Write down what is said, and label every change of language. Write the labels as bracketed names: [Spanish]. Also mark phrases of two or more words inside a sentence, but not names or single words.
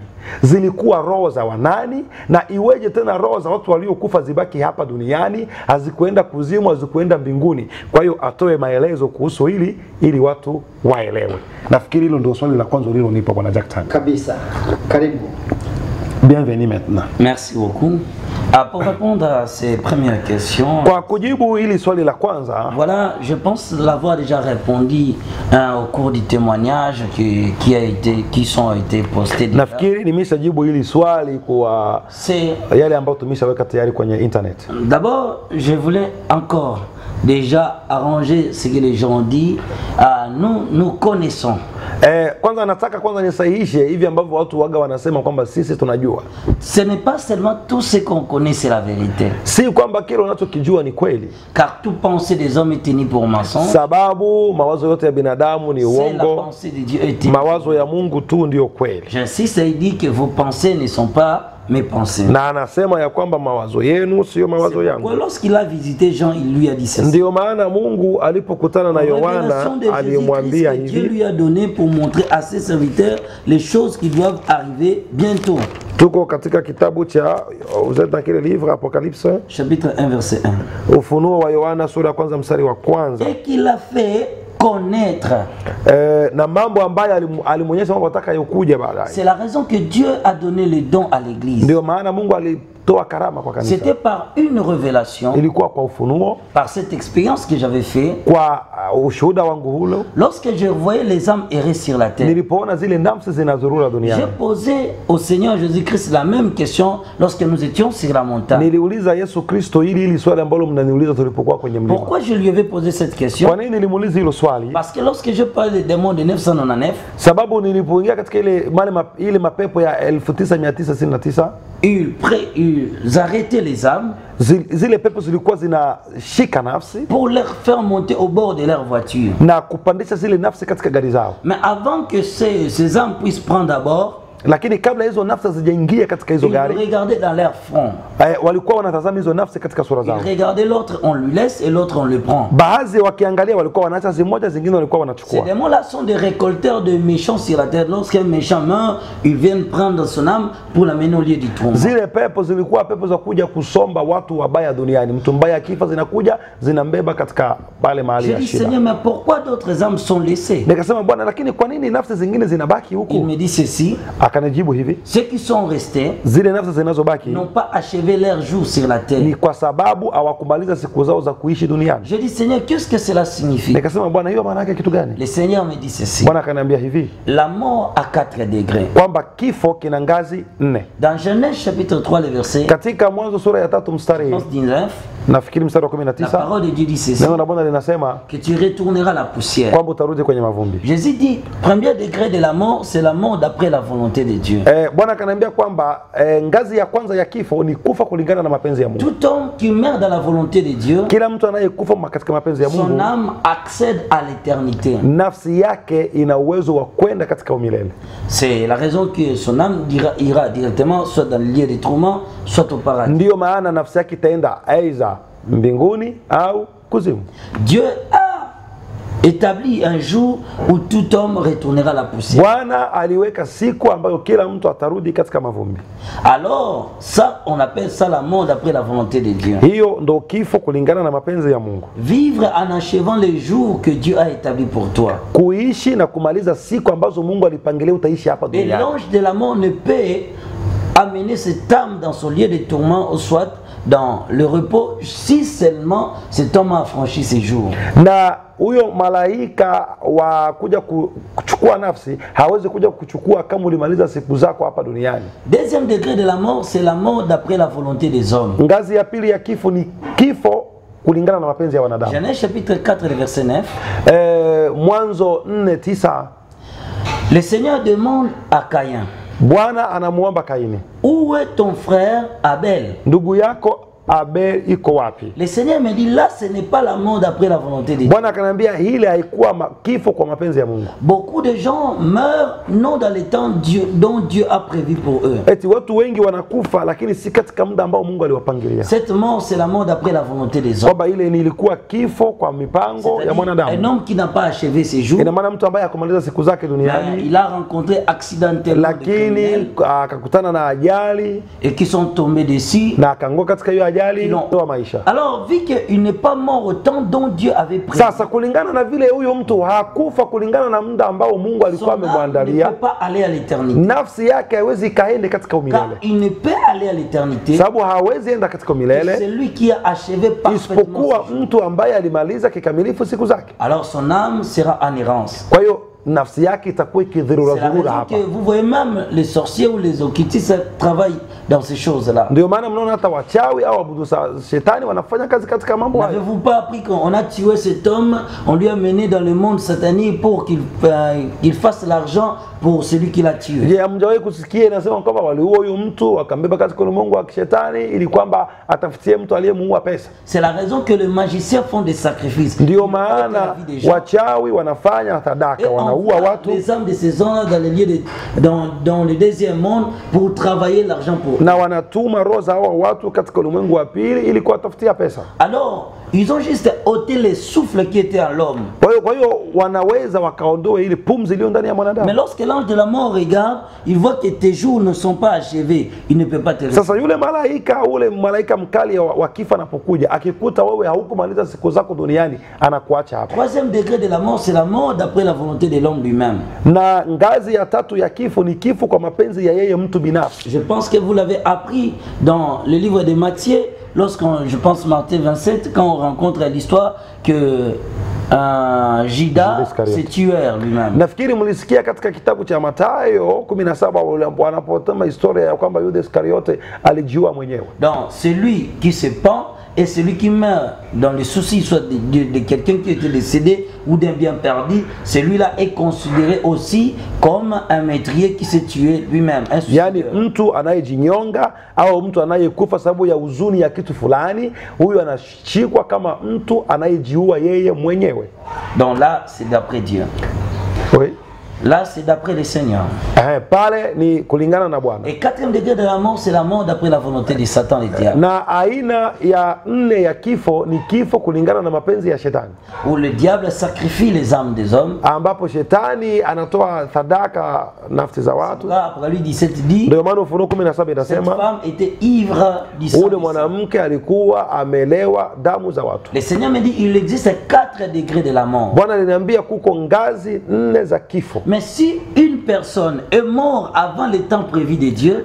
[Swahili] Zilikuwa roho za wanani na iweje tena roho za watu waliokufa zibaki hapa duniani, hazikuenda kuzimu, hazikuenda mbinguni? Kwa hiyo atoe maelezo kuhusu hili ili watu waelewe. Nafikiri hilo ndio swali la kwanza ulilonipa bwana Jack Tan. Kabisa. Karibu. [French] Bienvenue maintenant. Merci beaucoup. Pour répondre à ces premières questions, [Swahili] kwa kujibu hili swali la kwanza, [French] voilà, je pense l'avoir déjà répondu au cours du témoignage qui sont été postés. [Swahili] Nafikiri nimeshajibu hili swali kwa yale ambayo tumeshaweka tayari kwenye internet. [French] D'abord, je voulais encore déjà arranger ce que les gens disent. Nous connaissons. [Swahili] Kwanza nataka kwanza nisahihishe hivi ambavyo watu waga wanasema kwamba sisi tunajua. [French] Ce n'est pas seulement tout ce qu'on connaît c'est la vérité. [Swahili] Si kwamba kile unachokijua ni kweli. [French] Car toute pensée des hommes est tenue pour mensonge. [Swahili] Sababu mawazo yote ya binadamu ni uongo. [French] La pensée de Dieu est tenue. [Swahili] Mawazo ya Mungu tu ndio kweli. [French] J'insiste, il dit que vos pensées ne sont pas mes pensées. [Swahili] Na anasema ya kwamba mawazo yenu sio mawazo yangu. [French] Lorsqu'il a visité Jean, il lui a dit ceci. [Swahili] Ndio maana Mungu alipokutana na Yohana alimwambia hivi. [French] Dieu lui a donné pour montrer à ses serviteurs les choses qui doivent arriver bientôt. [Swahili] Tuko katika kitabu cha, [French] vous êtes dans quel livre? Apocalypse chapitre 1 verset 1. [Swahili] Ufunuo wa Yohana sura ya kwanza mstari wa kwanza. [French] Et qu'il a fait connaître. [Swahili] Na mambo ambayo alimuonyesha mambo atakayokuja baadaye. [French] C'est la raison que Dieu a donné les dons à l'église. [Swahili] Ndio maana Mungu alitoa karama kwa kanisa. [French] C'était par une révélation. [Swahili] Ilikuwa kwa ufunuo. [French] Par cette expérience que j'avais fait. [Swahili] Kwa ushuhuda wangu hulo. [French] Lorsque je voyais les âmes errer sur la terre. [Swahili] Nilipoona zile nafsi zinazurura duniani. [French] J'ai posé au Seigneur Jésus-Christ la même question lorsque nous étions sur la montagne. [Swahili] Niliuliza Yesu Kristo hili swali ambalo mnaniuliza tulipokuwa kwenye mlima. [French] Pourquoi je lui avais posé cette question? [Swahili] Kwa nini nilimuuliza hilo swali? [French] Parce que lorsque je parlais des démons de 999, [Swahili] sababu nilipoingia katika ile mapepo ya 1999, [French] ils arrêtaient les âmes. [Swahili] Zile pepo zilikuwa zinashika nafsi [French] pour leur faire monter au bord de leur voiture. [Swahili] Na kupandisha zile nafsi katika gari zao. [French] Mais avant que ces âmes puissent prendre à bord, [Swahili] lakini kabla hizo nafsi hazijaingia katika hizo gari, [French] ils regardaient dans leur front. [Swahili] Walikuwa wanatazama hizo nafsi katika sura zao. [French] Ils regardaient l'autre, on lui laisse et l'autre on le prend. [Swahili] Baadhi wakiangalia walikuwa wanaacha zimoja, zingine walikuwa wanachukua. [French] Ces démons-là sont des récolteurs de méchants sur la terre. Lorsqu'un méchant meurt, ils viennent prendre son âme pour l'amener au lieu du trône. [Swahili] Zile pepo zilikuwa pepo za kuja kusomba watu wabaya duniani. Mtu mbaya akifa zinakuja zinambeba katika pale mahali ya shida. [French] Je dis Seigneur, mais pourquoi d'autres âmes sont laissées? [Swahili] Nikasema Bwana, lakini kwa nini nafsi zingine zinabaki huku? [French] Il me dit ceci. [Swahili] Akanijibu hivi, [French] ceux qui sont restés [Swahili] zile nafsi zinazobaki [French] n'ont pas achevé leur jour sur la terre. [Swahili] ni kwa sababu hawakumaliza siku zao za kuishi duniani. [French] Je dis, Seigneur, qu'est-ce que cela signifie? [Swahili] Nikasema, Bwana, hiyo maana yake kitu gani? [French] Le Seigneur me dit ceci. [Swahili] Bwana akaniambia hivi, [French] La mort a 4 degrés. [Swahili] kwamba kifo kina ngazi 4. [French] Dans Genèse chapitre 3, le verset [Swahili] Katika Mwanzo sura ya 3 mstari 19, nafikiri mstari wa [French] la 19, parole de Dieu dit ceci, [Swahili] neno la Bwana linasema [French] que tu retourneras la poussière. [Swahili] kwamba utarudi kwenye mavumbi. [French] Jésus dit, premier degré de la mort, c'est la mort d'après la volonté de Dieu. [Swahili] Bwana akaniambia kwamba ngazi ya kwanza ya kifo ni kufa kulingana na mapenzi ya Mungu. [French] Tout homme qui meurt dans la volonté de Dieu, [Swahili] Kila mtu anayekufa katika mapenzi ya [French] son [Swahili] Mungu, [French] âme accède à l'éternité. [Swahili] nafsi yake ina uwezo wa kwenda katika umilele. [French] C'est la raison que son âme ira directement soit dans le lieu des tourments, soit au paradis. [Swahili] Ndiyo maana nafsi yake itaenda aidha mbinguni au kuzimu. [French] Dieu a établi un jour où tout homme retournera à la poussière. [Swahili] Bwana aliweka siku ambayo kila mtu atarudi katika mavumbi. [French] Alors, ça, on appelle ça la mort d'après la volonté de Dieu. [Swahili] Hiyo ndo kifo kulingana na mapenzi ya Mungu. [French] Vivre en achevant les jours que Dieu a établis pour toi. [Swahili] Kuishi na kumaliza siku ambazo Mungu alipangilia utaishi hapa [French] Et [Swahili] duniani. [French] l'ange de la mort ne peut amener cette âme dans son lieu de tourment, ou soit dans le repos, si seulement cet homme a franchi ses jours. [Swahili] Na huyo malaika wa kuja kuchukua nafsi hawezi kuja kuchukua kama ulimaliza siku zako hapa duniani. [French] Deuxième degré de la mort, c'est la mort d'après la volonté des hommes. [Swahili] Ngazi ya pili ya kifo ni kifo kulingana na mapenzi ya wanadamu. [French] Genèse chapitre 4, verset 9. [Swahili] Mwanzo 4:9. [French] Le Seigneur demande à Caïn, [Swahili] Bwana anamuomba Kaini, [French] où est ton frère Abel? [Swahili] ndugu yako Abel iko wapi? [French] Le Seigneur me dit, là ce n'est pas la mort d'après la volonté de Dieu. [Swahili] Bwana akanambia hili haikuwa kifo kwa mapenzi ya Mungu. [French] Beaucoup de gens meurent non dans les temps dont Dieu a prévu pour eux. [Swahili] Eti watu wengi wanakufa lakini si katika muda ambao Mungu aliwapangilia. [French] Cette mort, c'est la mort d'après la volonté des hommes. [Swahili] Kwamba ile ilikuwa kifo kwa mipango ya [French] Un [Swahili] mwanadamu. [French] homme qui n'a pas achevé ses jours, [Swahili] Ina maana mtu ambaye hakumaliza siku zake duniani [French] il a rencontré accidentellement des criminels [Swahili] lakini akakutana na ajali [French] et qui sont tombés dessus. [Swahili] na akaanguka katika hiyo ajali [French] Non. [Swahili] wa maisha. [French] Alors, vu qu'il n'est pas mort au temps dont Dieu avait prévu, [Swahili] Sasa kulingana na vile huyo mtu hakufa kulingana na muda ambao Mungu [French] son [Swahili] alikuwa [French] âme ne [Swahili] amemwandalia, [French] peut pas aller à l'éternité. [Swahili] nafsi yake haiwezi kaende katika [French] Car [Swahili] umilele. [French] il ne peut aller à l'éternité [Swahili] Sababu hawezi enda katika [French] que [Swahili] umilele [French] celui qui a achevé parfaitement [Swahili] isipokuwa [French] ses jours. [Swahili] mtu ambaye alimaliza kikamilifu siku zake. [French] Alors son âme sera en errance. [Swahili] Kwa hiyo nafsi yake itakuwa [French] C'est la [Swahili] ikidhurura [French] raison [Swahili] hapa. [French] que vous voyez même les sorciers ou les occultistes travaillent dans ces choses-là. [Swahili] Ndio maana mnaona hata wachawi au abudu shetani wanafanya kazi katika mambo hayo. [French] N'avez-vous pas appris qu'on a tué cet homme, on lui a mené dans le monde satanique pour qu'il fasse l'argent pour celui qui l'a tué? [Swahili] Je, hamjawahi kusikia inasema kwamba waliua huyu mtu wakambeba katika ulimwengu wa kishetani ili kwamba atafutie mtu aliyemuua pesa? [French] C'est la raison que les magiciens font des sacrifices. [Swahili] Ndio [French] Ils mettent [Swahili] maana [French] la vie des gens. [Swahili] wachawi wanafanya sadaka, [French] Et on [Swahili] wanaua [French] voit [Swahili] watu [French] les âmes de ces gens dans les lieux dans le deuxième monde pour travailler l'argent pour eux. [Swahili] na wanatuma roho za hao watu katika ulimwengu wa pili ili kuwatafutia pesa. [French] Alors, ils ont juste ôté les souffles qui étaient en l'homme. [Swahili] Kwa hiyo wanaweza wakaondoa ile pumzi iliyo ndani ya [French] Mais [Swahili] mwanadamu. [French] lorsque l'ange de la mort regarde, il voit que tes jours ne sont pas achevés. Il ne peut pas te [Swahili] Sasa yule malaika mkali wa kifa anapokuja akikuta wewe haukumaliza siku zako duniani anakuacha hapa. [French] Troisième degré de la mort, c'est la mort d'après la volonté de l'homme lui-même. [Swahili] Na ngazi ya tatu ya kifo ni kifo kwa mapenzi ya yeye mtu binafsi. [French] Je pense que vous l'avez appris dans le livre de Matthieu, je pense Matthieu 27, quand on rencontre l'histoire que Judas s'est tué lui-même. [Swahili] Nafikiri mlisikia katika kitabu cha Mathayo 17 wanapotema historia ya kwamba Yuda Iskariote alijiua mwenyewe. [French] Donc celui qui se pend et celui qui meurt dans les soucis soit de quelqu'un qui était décédé ou d'un bien perdu, celui-là est considéré aussi comme un meurtrier qui s'est tué lui-même. [Swahili] Yani mtu anayejinyonga au mtu anayekufa sababu ya huzuni ya kitu fulani, huyu anashikwa kama mtu anayejiua yeye mwenyewe. [French] Donc là, c'est d'après Dieu. Oui. Là, c'est d'après le Seigneur. [Swahili] Pale ni kulingana na Bwana. [French] Et quatrième degré de la mort, c'est la mort d'après la volonté de Satan et diable. [Swahili] Na aina ya nne ya kifo ni kifo kulingana na mapenzi ya shetani. [French] Où le diable sacrifie les âmes des hommes. [Swahili] Ambapo shetani anatoa sadaka nafsi za watu. [French] Là, après lui 17 dit, [Swahili] ndio maana Ufunuo 17 inasema [French] cette femme était ivre du sang. [Swahili] Ule mwanamke alikuwa amelewa damu za watu. [French] Le Seigneur me dit il existe 4 degrés de la mort. [Swahili] Bwana aliniambia kuko ngazi 4 za kifo. [French] Mais si une personne est morte avant le temps prévu de Dieu,